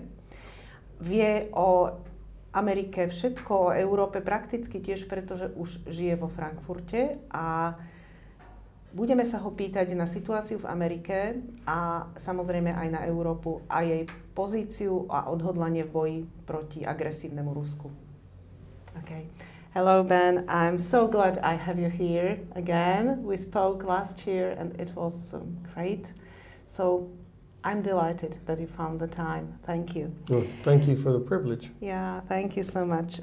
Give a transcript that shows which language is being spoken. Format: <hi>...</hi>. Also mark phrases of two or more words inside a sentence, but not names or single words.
<sk>Vie o Amerike všetko, o Európe prakticky tiež, pretože už žije vo Frankfurte a budeme sa ho pýtať na situáciu v Amerike a samozrejme aj na Európu a jej pozíciu a odhodlanie v boji proti agresívnemu Rusku.</sk> <en>Okay. Hello Ben, I'm so glad I have you here again. We spoke last year and it was great. So I'm delighted that you found the time. Thank you. Well, thank you for the privilege. Yeah, thank you so much.</en>